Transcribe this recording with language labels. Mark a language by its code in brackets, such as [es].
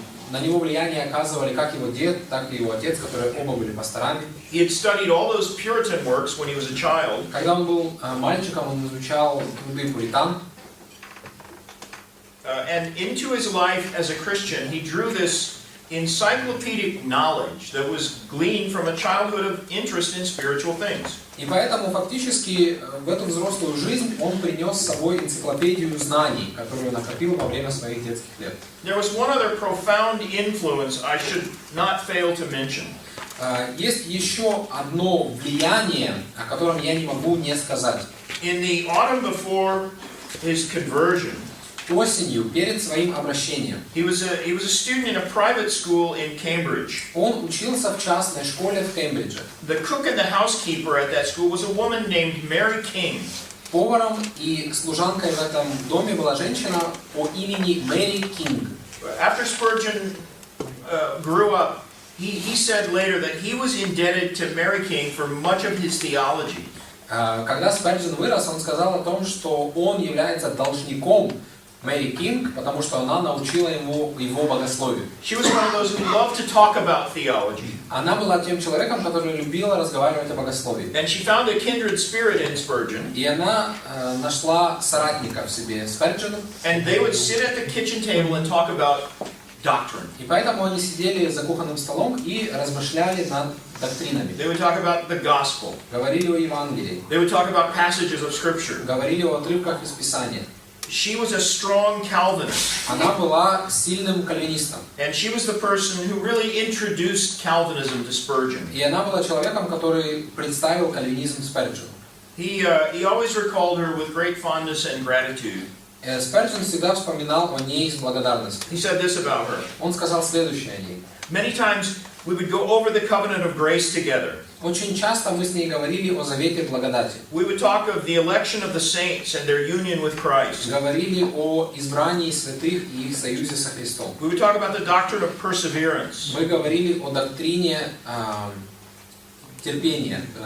[ru] На него влияние оказывали как его дед, так и его отец, которые оба были пасторами. [en] He had studied all those Puritan works when he was a child. [ru] Когда он был мальчиком, он изучал труды пуритан. [en] And into his life as a Christian, he drew this encyclopedic knowledge that was gleaned from a childhood of interest in spiritual things. [ru] И поэтому фактически в эту взрослую жизнь он принес с собой энциклопедию знаний, которую накопил во время своих детских лет. [en] There was one other profound influence I should not fail to mention. [ru] Есть еще одно влияние, о котором я не могу не сказать. [en] In the autumn before his conversion, [ru] Осенью, перед своим обращением, [en] he was a student in a private school in Cambridge. [ru] он учился в частной школе в Кембридже. [en] The cook and the housekeeper at that school was a woman named Mary King. [ru] Поваром и служанкой в этом доме была женщина по имени Мэри Кинг. [en] After Spurgeon grew up, he said later that he was indebted to Mary King for much of his theology. [ru] Когда Сперджен вырос, он сказал о том, что он является должником Мэри Кинг, потому что она научила ему его богословию. [en] She was one of those who loved to talk about theology. [ru] Она была тем человеком, который любила разговаривать о богословии. [en] And she found a kindred spirit in Spurgeon. [ru] И она нашла соратника в себе Сперджена. [en] And they would sit at the kitchen table and talk about doctrine. [ru] И поэтому они сидели за кухонным столом и размышляли над доктринами. [en] They would talk about the gospel. [ru] Говорили о Евангелии. [en] They would talk about passages of scripture. [ru] Говорили о отрывках из Писания. [en] She was a strong Calvinist. [ru] Она была сильным кальвинистом. [en] And she was the person who really introduced Calvinism to Spurgeon. [ru] И она была человеком, который представил кальвинизм Сперджену. [en] He always recalled her with great fondness and gratitude. [ru] Сперджен всегда вспоминал о ней с благодарностью. [en] He said this about her. [ru] Он сказал следующее о ней. [en] Many times we would go over the covenant of grace together. [ru] Очень часто мы с ней говорили о завете благодати. [en] We would talk of the election of the saints and their union with Christ. [ru] Говорили о избрании святых и их союзе со Христом. [en] We would talk about the doctrine of perseverance. [ru] Мы говорили о доктрине терпения.